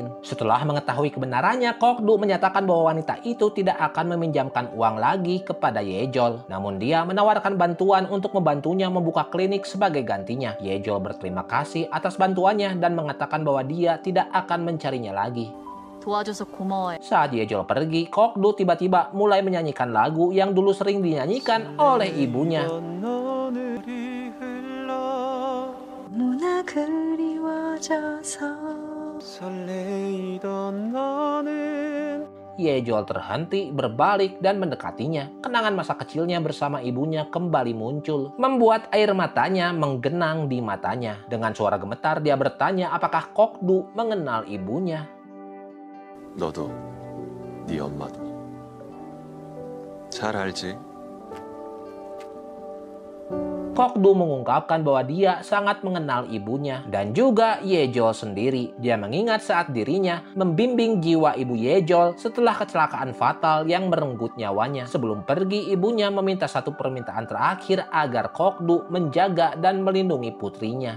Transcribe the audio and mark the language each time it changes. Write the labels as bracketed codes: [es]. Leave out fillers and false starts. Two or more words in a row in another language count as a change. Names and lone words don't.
[id] Setelah mengetahui kebenarannya, Kokdu menyatakan bahwa wanita itu tidak akan meminjamkan uang lagi kepada Yejol. Namun dia menawarkan bantuan untuk membantunya membuka klinik sebagai gantinya. Yejol berterima kasih atas bantuannya dan mengatakan bahwa dia tidak akan mencarinya lagi. [ko] 도와줘서 고마워요. [id] Saat Yejol pergi, Kokdu tiba-tiba mulai menyanyikan lagu yang dulu sering dinyanyikan oleh ibunya. [ko] 너무나 그리워져서 설레이던 너는 [id] Yejol terhenti, berbalik, dan mendekatinya. Kenangan masa kecilnya bersama ibunya kembali muncul, membuat air matanya menggenang di matanya. Dengan suara gemetar, dia bertanya apakah Kokdu mengenal ibunya. [ko] 너도 네 엄마도 잘 알지? [id] Kokdu mengungkapkan bahwa dia sangat mengenal ibunya dan juga Yejol sendiri. Dia mengingat saat dirinya membimbing jiwa ibu Yejol setelah kecelakaan fatal yang merenggut nyawanya. Sebelum pergi, ibunya meminta satu permintaan terakhir agar Kokdu menjaga dan melindungi putrinya.